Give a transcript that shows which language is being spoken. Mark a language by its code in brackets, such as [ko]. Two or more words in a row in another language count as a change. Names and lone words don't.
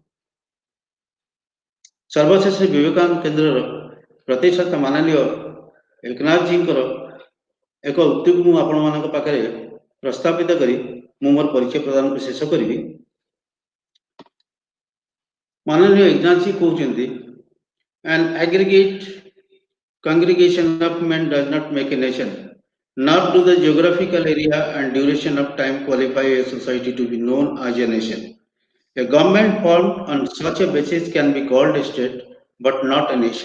[or] ସର୍ବଶେଷ ବିବେକାନନ୍ଦ କେନ୍ଦ୍ରର ପ୍ରତିଷ୍ଠାତା ମାନନୀୟ ଏକନାଥ ଜୀଙ୍କର ଏକ ଉକ୍ତିକୁ ମୁଁ ଆପଣମାନଙ୍କ ପାଖରେ ପ୍ରସ୍ତାବିତ କରି ମୁଁ ମୋର ପରିଚୟ ପ୍ରଦାନକୁ ଶେଷ କରିବି। ମାନନୀୟ ଏକନାଥ ଜୀ କହୁଛନ୍ତି, [en] an aggregate congregation of men does not make a nation, nor do the geographical area and duration of time qualify a society to be known as a nation. A government formed on such a basis can be called a state, but not a nation.